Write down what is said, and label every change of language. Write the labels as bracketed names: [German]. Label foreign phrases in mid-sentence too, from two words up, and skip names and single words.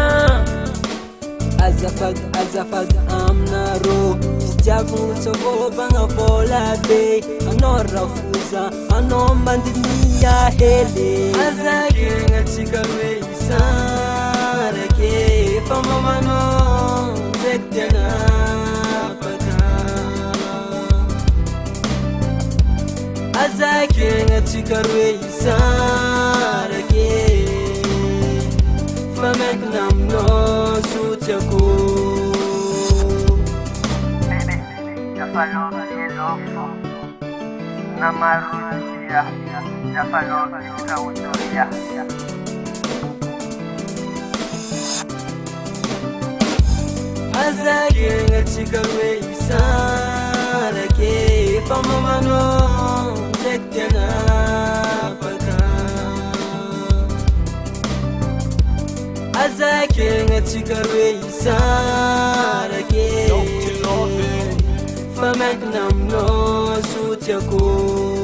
[Malagasy] azafady aminareo fitiavagna tsavôvagna vola be anao rafoza anao mandiniya hely azakegna tsika roe isarake fa mamanao ndraiky tena bata azakegna tsika roe isarake fa miankina aminao zotiako [Portuguese] falou de novo na marodia, já falou de autoria. [Malagasy] azakegna tsika roe isarake fa mamanao ndraiky tena bata azakegna tsika roe isarake fa miankina aminao zotiako